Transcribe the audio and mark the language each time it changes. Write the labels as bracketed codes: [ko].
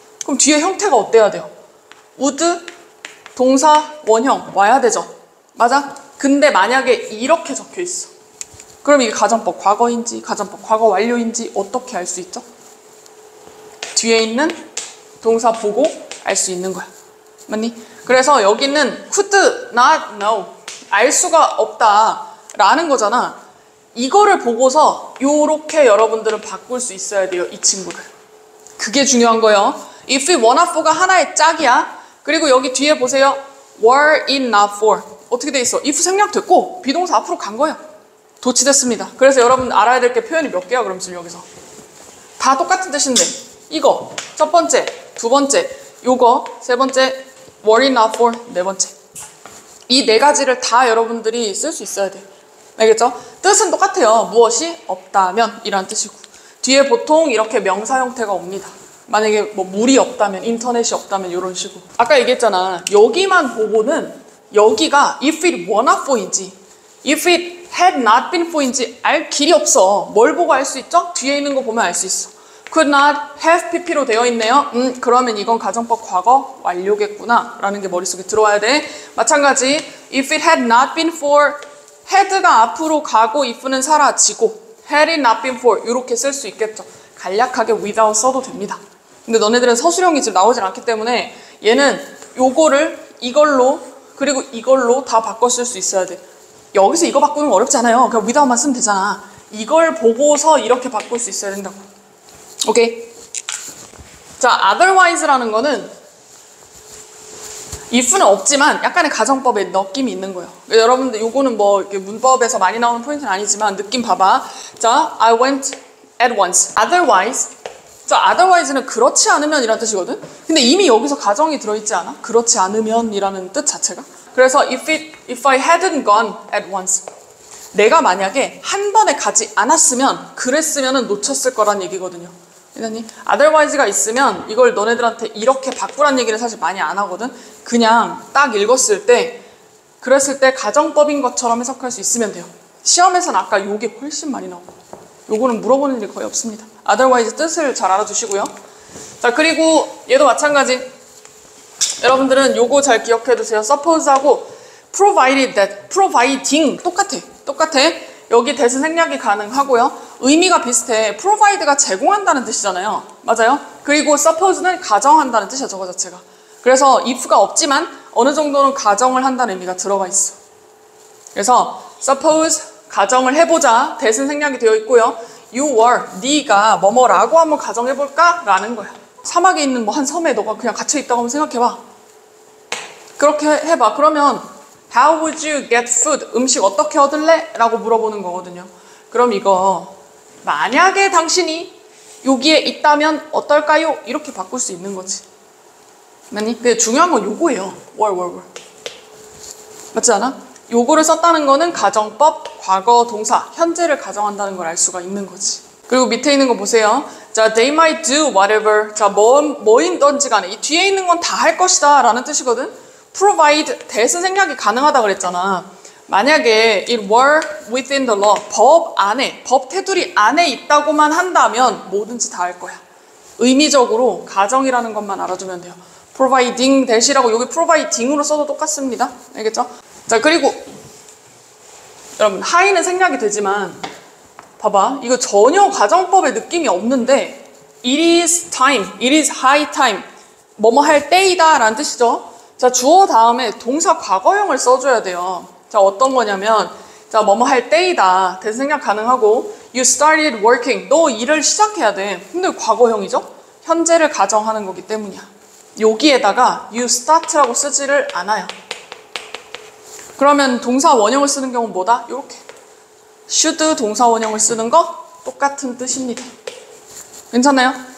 [ko] 그럼 뒤에 형태가 어때야 돼요? would, 동사, 원형 와야 되죠. 맞아? 근데 만약에 이렇게 적혀 있어. 그럼 이게 가정법 과거인지 가정법 과거 완료인지 어떻게 알 수 있죠? 뒤에 있는 동사 보고 알 수 있는 거야. 맞니? [en] 그래서 여기는 could not know. [ko] 알 수가 없다 라는 거잖아. 이거를 보고서 요렇게 여러분들은 바꿀 수 있어야 돼요. 이 친구를. 그게 중요한 거예요. [en] if it were not for가 하나의 짝이야. [ko] 그리고 여기 뒤에 보세요. [en] were it not for. 어떻게 돼 있어? [ko] if 생략됐고 비동사 앞으로 간 거야. 도치됐습니다. 그래서 여러분 알아야 될 게 표현이 몇 개야? 그럼 지금 여기서 다 똑같은 뜻인데 이거 첫 번째, 두 번째, 요거 세 번째, were it not for 네 번째. 이 네 가지를 다 여러분들이 쓸 수 있어야 돼요. 알겠죠? 뜻은 똑같아요. 무엇이 없다면 이란 뜻이고 뒤에 보통 이렇게 명사 형태가 옵니다. 만약에 뭐 물이 없다면, 인터넷이 없다면 이런 식으로. 아까 얘기했잖아. [en] 여기만 보고는 여기가 if it were not for인지 if it had not been for인지 알 길이 없어. [ko] 뭘 보고 알 수 있죠? 뒤에 있는 거 보면 알 수 있어. [en] could not have pp로 되어 있네요. [ko] 그러면 이건 가정법 과거 완료겠구나 라는 게 머릿속에 들어와야 돼. [en] 마찬가지 if it had not been for had가 앞으로 가고 if는 사라지고 had it not been for 이렇게 쓸 수 있겠죠. [ko] 간략하게 without 써도 됩니다. 근데 너네들은 서술형이 지금 나오질 않기 때문에 얘는 요거를 이걸로 그리고 이걸로 다 바꿔 쓸 수 있어야 돼. 여기서 이거 바꾸는 거 어렵지 않아요. 그냥 without만 쓰면 되잖아. 이걸 보고서 이렇게 바꿀 수 있어야 된다고. 오케이. 자, otherwise라는 거는 if는 없지만 약간의 가정법의 느낌이 있는 거예요. 여러분들 요거는 뭐 이렇게 문법에서 많이 나오는 포인트는 아니지만 느낌 봐봐. [en] 자, I went at once. otherwise. [ko] 자, otherwise는 그렇지 않으면 이란 뜻이거든. 근데 이미 여기서 가정이 들어있지 않아? 그렇지 않으면 이라는 뜻 자체가. [en] 그래서 if I hadn't gone at once. [ko] 내가 만약에 한 번에 가지 않았으면 그랬으면 놓쳤을 거란 얘기거든요. 이사님, otherwise가 있으면 이걸 너네들한테 이렇게 바꾸란 얘기를 사실 많이 안 하거든. 그냥 딱 읽었을 때 그랬을 때 가정법인 것처럼 해석할 수 있으면 돼요. 시험에서는 아까 요게 훨씬 많이 나오고 요거는 물어보는 일이 거의 없습니다. otherwise 뜻을 잘 알아두시고요. 자, 그리고 얘도 마찬가지. 여러분들은 요거 잘 기억해 두세요. [en] suppose하고 provided that, providing 똑같아. [ko] 여기 대신 생략이 가능하고요. 의미가 비슷해. provide가 제공한다는 뜻이잖아요. 맞아요? 그리고 suppose는 가정한다는 뜻이야, 저거 자체가. 그래서 if가 없지만 어느 정도는 가정을 한다는 의미가 들어가 있어. 그래서 suppose 가정을 해보자. 대신 생략이 되어 있고요. you were, 네가 뭐뭐라고 한번 가정해볼까? 라는 거야. 사막에 있는 뭐 한 섬에 너가 그냥 갇혀있다고 한번 생각해봐. 그렇게 해봐. [en] 그러면 How would you get food? [ko] 음식 어떻게 얻을래? 라고 물어보는 거거든요. 그럼 이거 만약에 당신이 여기에 있다면 어떨까요? 이렇게 바꿀 수 있는 거지. 맞니? 근데 중요한 건 요거예요. were. 맞지 않아? 요거를 썼다는 거는 가정법, 과거, 동사, 현재를 가정한다는 걸 알 수가 있는 거지. 그리고 밑에 있는 거 보세요. [en] 자, they might do whatever. [ko] 자, 뭐인던지 간에 이 뒤에 있는 건 다 할 것이다 라는 뜻이거든. provide, 대신 생략이 가능하다 그랬잖아. 만약에 [en] it were within the law, [ko] 법 안에, 법 테두리 안에 있다고만 한다면 뭐든지 다 할 거야. 의미적으로 가정이라는 것만 알아두면 돼요. providing 대시라고 여기 providing으로 써도 똑같습니다. 알겠죠? 자, 그리고 여러분 하이는 생략이 되지만 봐봐. 이거 전혀 가정법의 느낌이 없는데 [en] it is time, it is high time. [ko] 뭐뭐 할 때이다 라는 뜻이죠. 자, 주어 다음에 동사 과거형을 써줘야 돼요. 자, 어떤 거냐면 자, 뭐뭐 할 때이다. [en] 대생략 가능하고 you started working. [ko] 너 일을 시작해야 돼. 근데 과거형이죠? 현재를 가정하는 거기 때문이야. 여기에다가 you start라고 쓰지를 않아요. 그러면 동사 원형을 쓰는 경우는 뭐다? 요렇게 should 동사 원형을 쓰는 거 똑같은 뜻입니다. 괜찮나요?